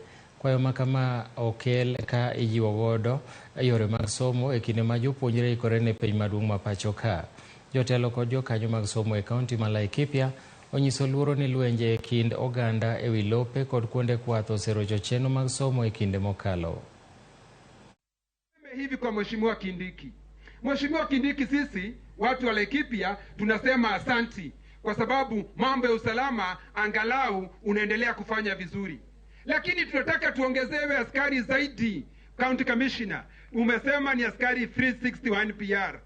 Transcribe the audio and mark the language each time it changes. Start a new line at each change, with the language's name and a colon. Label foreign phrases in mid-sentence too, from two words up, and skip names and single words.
Luo (Kenya and Tanzania): Kwayo makama okel ka ijiwo godo yore mag somo e kinde ma jopuonjre ikore ne piny maduong' ma pacho ka. Jotelo kod jokanyo mag somo e kaunti ma Laikipia onyiso luoro ni lwenje e kind oganda e wi lope kod kuonde kwath oserocho chenro mag somo e kinde mokalo.
Swahili: Hivi kwa Mheshimiwa Kindiki, sisi watu wa Laikipia tunasema asanti kwa sababu mambo ya usalama angalau unaendelea kufanya vizuri. Lakini tunataka tuongezewe askari zaidi.
English: County Commissioner,
Swahili: umesema ni askari 360 wa NPR.